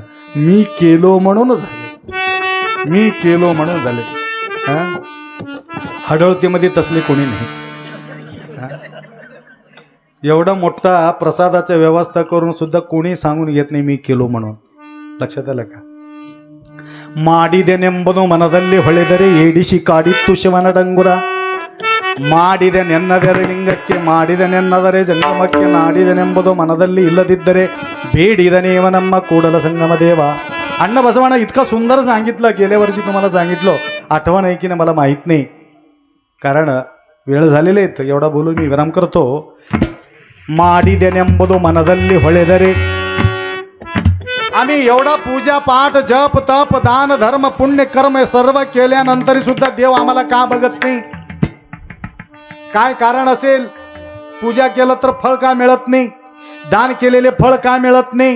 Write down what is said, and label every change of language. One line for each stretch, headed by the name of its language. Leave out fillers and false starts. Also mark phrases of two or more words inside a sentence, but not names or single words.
Marathi: मी केलो म्हणून झाले, मी केलो म्हणून झाले. हडळतीमध्ये तसले कोणी नाही. एवढा मोठा प्रसादाची व्यवस्था करून सुद्धा कोणी सांगून घेत नाही मी केलो म्हणून. लक्षात आलं का?
Kannada: ಮಾಡಿದೆನೆಂಬುದು ಮನದಲ್ಲಿ ಹೊಳೆದರೆ ಏಡಿಸಿ ಕಾಡಿತ್ತು ಶಿವನ ಡಂಗುರ ಮಾಡಿದೆನೆನ್ನದರೆ ಲಿಂಗಕ್ಕೆ ಮಾಡಿದೆನೆನ್ನದರೆ ಜಂಗಮಕ್ಕೆ ನಾಡಿದೆನೆಂಬುದು ಮನದಲ್ಲಿ ಇಲ್ಲದಿದ್ದರೆ ಬೇಡಿದನೇವ ನಮ್ಮ ಕೂಡಲ ಸಂಗಮ ದೇವಾ.
Marathi: अण्णा बसवाना इतका सुंदर सांगितलं, गेल्या वर्षी तुम्हाला सांगितलं, आठवण आहे की नाही मला माहित नाही, कारण वेळ झालेले आहेत. एवढा बोलून मी विराम करतो.
Kannada: ಮಾಡಿದೆನೆಂಬುದು ಮನದಲ್ಲಿ ಹೊಳೆದರೆ,
Marathi: आम्ही एवढा पूजा पाठ जप तप दान धर्म पुण्य कर्म सर्व केल्यानंतरी सुद्धा देव आम्हाला का बघत नाही? काय कारण असेल? पूजा केलं तर फळ का मिळत नाही? दान केलेले फळ का मिळत नाही?